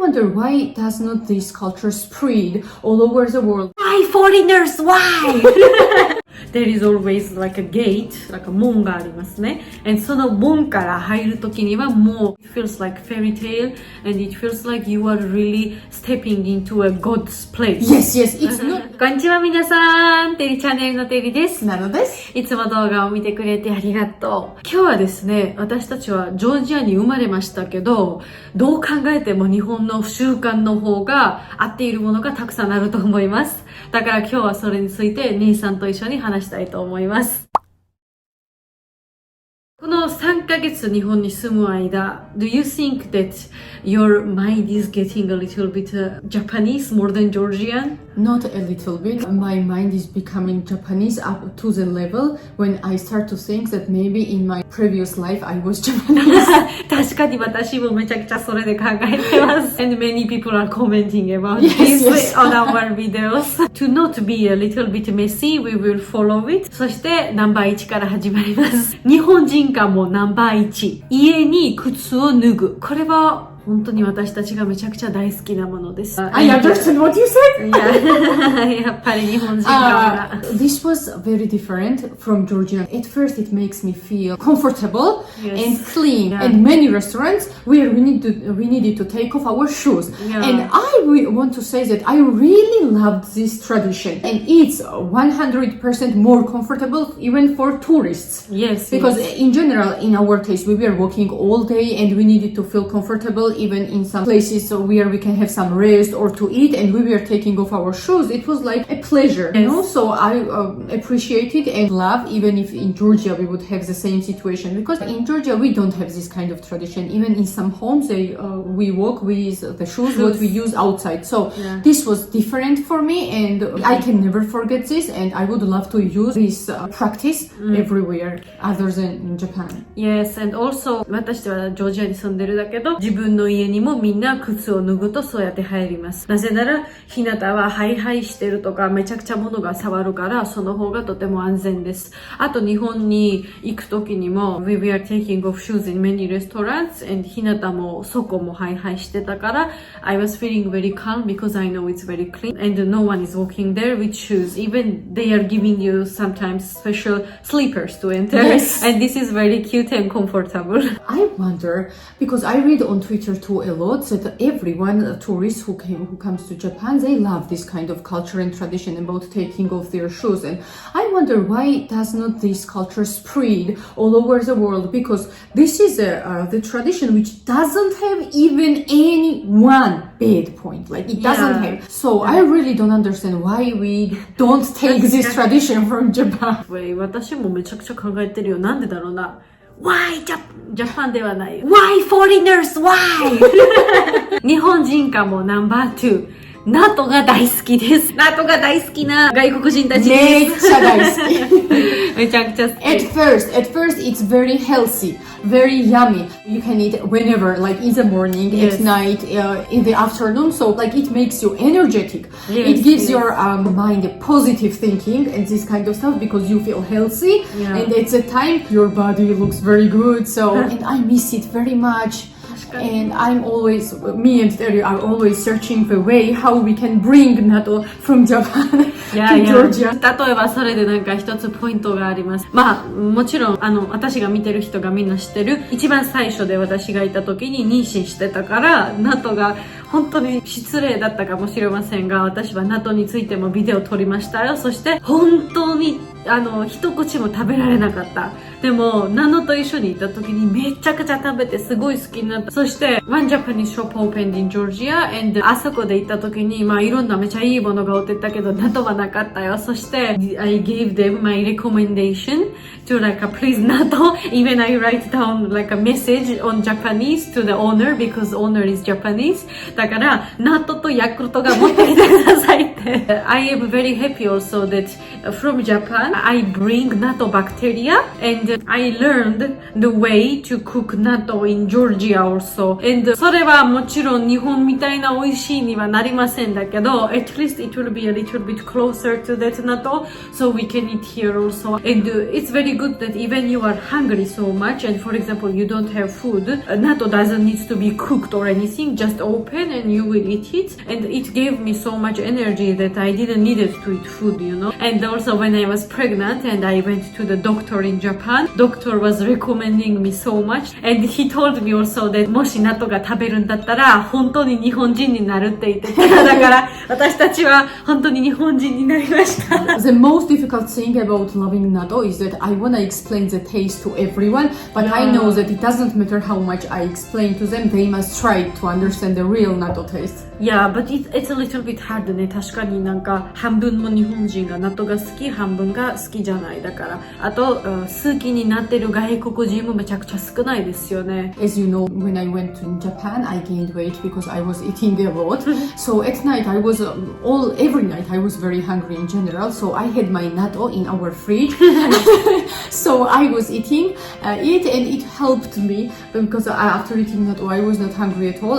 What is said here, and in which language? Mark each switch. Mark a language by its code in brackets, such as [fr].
[en] wonder why does not this culture spread all over the world? Why foreigners? Why? There is always like a gate, like a [ja] 門がありますね。 [en] And [ja] その門から入るときにはもう [en] it feels like fairy tale and it feels like you are really stepping into a God's place. Yes, yes, it's not. [ja] こんにちは皆さん。テリチャンネルのテリです。なのです。いつも動画を見てくれてありがとう。今日はですね、私たちはジョージアに生まれましたけど、どう考えても日本の習慣の方が合っているものがたくさんあると思います。だから今日はそれについて兄さんと一緒に話したいと思います。この3ヶ月日本に住む間、 [en] do you think that your mind is getting a little bit Japanese more than Georgian? Not a little bit. My mind is becoming Japanese up to the level when I start to think that maybe in my previous life I was Japanese. [ja] 確かに私もめちゃくちゃそれで考えてます。 [en] And many people are commenting about Yes, yes. on our videos. To not be a little bit messy, we will follow it. [ja] そしてナンバー1から始まります。日本人化もナンバー1。家に靴を脱ぐ。これは本当に私たちがめちゃくちゃ大好きなものです。 [en] I understand what you said. [ja] やっぱり日本人化が。 [en] This was very different from Georgia. At first, it makes me feel comfortable and clean. Yeah. And many restaurants where we needed to take off our shoes. Yeah. And I want to say that I really loved this tradition. And it's 100% more comfortable even for tourists. Yes. Because in general, in our case, we were walking all day and we needed to feel comfortable even in some places where we can have some rest or to eat, and we were taking off our shoes. It was like a pleasure, yes. You know? So I appreciate it and love, even if in Georgia we would have the same situation, because in Georgia we don't have this kind of tradition. Even in some homes, we walk with the shoes what we use outside. So this was different for me, and I can never forget this, and I would love to use this practice everywhere other than in Japan. Yes, and also [ja] 私はジョージアに住んでるだけど、自分の家にもみんな靴を脱ぐとそうやって入ります。なぜなら日向はハイハイしてるとかめちゃくちゃ物が触るからその方がとても安全です。あと日本に行く時にも [en] We were taking off shoes in many restaurants and [ja] 日向もそこもハイハイしてたから [en] I was feeling very calm because I know it's very clean and no one is walking there with shoes. Even they are giving you sometimes special slippers to enter. Yes. And this is very cute and comfortable. I wonder, because I read on Twitter too a lot that everyone, tourists who comes to Japan, they love this kind of culture and tradition about taking off their shoes. And I wonder why does not this culture spread all over the world? Because this is the tradition which doesn't have even any one bad point. Like it doesn't have. So I really don't understand why we don't take this tradition from Japan. [ja] 私もめちゃくちゃ考えてるよ。なんでだろうな。 [en] Why [ja] Japan ではない。 [en] Why foreigners? Why? [ja] 日本人化もナンバー2。ナトが大好きです。ナトが大好きな外国人たちです。めっちゃ大好き。めちゃくちゃ好き。 [en] At first, it's very healthy, very yummy. You can eat whenever, like in the morning, yes. at night, in the afternoon. So, like, it makes you energetic. Yes, it gives your mind a positive thinking and this kind of stuff because you feel healthy. Yeah. And at the time, your body looks very good. So, and I miss it very much. And I'm always, me and Terry are always searching the way how we can bring natto from Japan to Georgia. [ja] 例えばそれでなんか一つポイントがあります。まあもちろん私が見てる人がみんな知ってる一番最初で私がいた時に妊娠してたからナトが本当に失礼だったかもしれませんが私はナトについてもビデオ撮りましたよ。そして本当に一口も食べられなかった。でもナノと一緒にいた時にめちゃくちゃ食べてすごい好きになった。そして [en] One Japanese shop opened in Georgia and [ja] あそこで行った時にまあいろんなめちゃいいものが売ってたけどナトはなかったよ。そして [en] I gave them my recommendation to like please natto. Even I write down like a message on Japanese to the owner because owner is Japanese. [ja] だからナトとヤクルトが持ってきてくださいって。 [en] I am very happy also that from Japan I bring natto bacteria and I learned the way to cook natto in Georgia also. And [ja] それはもちろん日本みたいな美味しいにはなりませんだけど [en] at least it will be a little bit closer to that natto so we can eat here also. And it's very good that even you are hungry so much and for example you don't have food, natto doesn't need to be cooked or anything, just open chicken and you will eat it. And it gave me so much energy that I didn't need it to eat food, you know. And also when I was pregnant and I went to the doctor in Japan, doctor was recommending me so much. And he told me also that [ja] もし納豆が食べるんだったら本当に日本人になるって言ってた。だから私たちは本当に日本人になりました。 [en] The most difficult thing about loving natto is that I want to explain the taste to everyone, but I know that it doesn't matter how much I explain to them, they must try to understand the real natto taste. Yeah, but it's a little bit hard ね。 [ja] 確かになんか半分も日本人が納豆が好き、半分が好きじゃないだから。あと好きになってる外国人もめちゃくちゃ少ないですよね。 [en] As you know, when I went to Japan, I gained weight because I was eating a lot. So at night, every night I was very hungry in general. So I had my natto in our fridge. So I was eating it, and it helped me because after eating natto, I was not hungry at all.